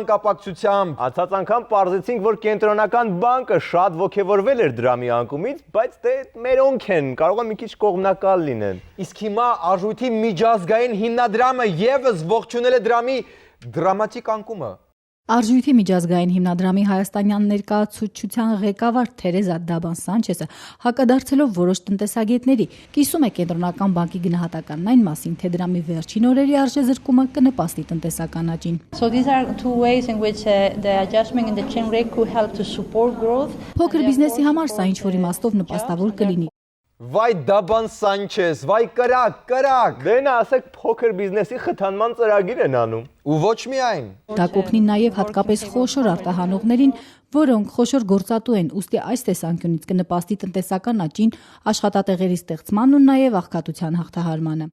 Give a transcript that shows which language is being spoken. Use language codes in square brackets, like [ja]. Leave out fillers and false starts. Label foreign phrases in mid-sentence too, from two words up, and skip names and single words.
[hy] կապակցությամբ։ Անցած անգամ պարզեցինք, որ կենտրոնական բանկը շատ ոգևորվել էր դրամի անկումից, բայց դե մերոնք են, կարող է մի քիչ կողմնակալ լինեն։ Իսկ հիմա արժույթի միջազգային հիմնադրամը եւս ողջունել է դրամի դրամատիկ անկումը։ Արժույթի միջազգային հիմնադրամի հայաստանյան ներկայացուցչության ղեկավար Թերեզա Դաբան Սանչեսը հակադարձելով որոշ տնտեսագետների կիսում է կենտրոնական բանկի գնահատականն այն մասին, թե դրամի վերջին օրերի արժեզրկումը կնպաստի տնտեսական աճին։ [en] So these are two ways in which the adjustment in the exchange rate could help to support growth. [hy] Փոքր բիզնեսի համար սա ինչ-որ իմաստով նպաստավոր կլինի։ Վայ Դաբան Սանչես, վայ կրակ։ Դե նա ասեք փոքր բիզնեսի խթանման ծրագիր են անում։ Ու ոչ միայն։ Դա կօգնի նաև հատկապես խոշոր արտահանողներին, որոնք խոշոր գործատու են, ուստի այս տեսանկյունից կնպաստի տնտեսական աճին, աշխատատեղերի ստեղծմանն ու նաև աղքատության հաղթահարմանը։